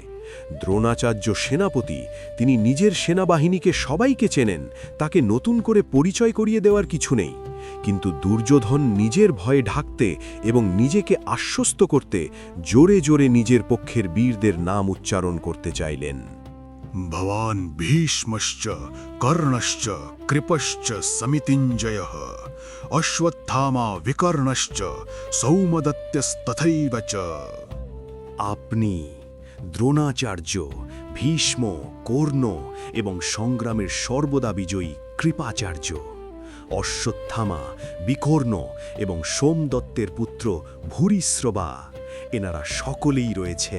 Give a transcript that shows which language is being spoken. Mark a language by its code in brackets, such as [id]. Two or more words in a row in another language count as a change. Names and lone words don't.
[bn] দ্রোণাচার্য সেনাপতি, তিনি নিজের সেনাবাহিনীকে সবাইকে চেনেন, তাকে নতুন করে পরিচয় করিয়ে দেওয়ার কিছু নেই। কিন্তু দুর্যোধন নিজের ভয়ে ঢাকতে এবং নিজেকে আশ্বস্ত করতে জোরে জোরে নিজের পক্ষের বীরদের নাম উচ্চারণ করতে চাইলেন। [sa] भवान् भीष्मश्च कर्णश्च कृपश्च समितिञ्जयः अश्वत्थामा विकर्णश्च सौमदत्त्यस्तथैव च। [bn] আপনি দ্রোণাচার্য, ভীষ্ম, কর্ণ এবং সংগ্রামের সর্বদা বিজয়ী কৃপাচার্য। অশ্বত্থামা, বিকর্ণ এবং সোমদত্তের পুত্র ভূরিশ্রবা, এনারা সকলেই রয়েছেন।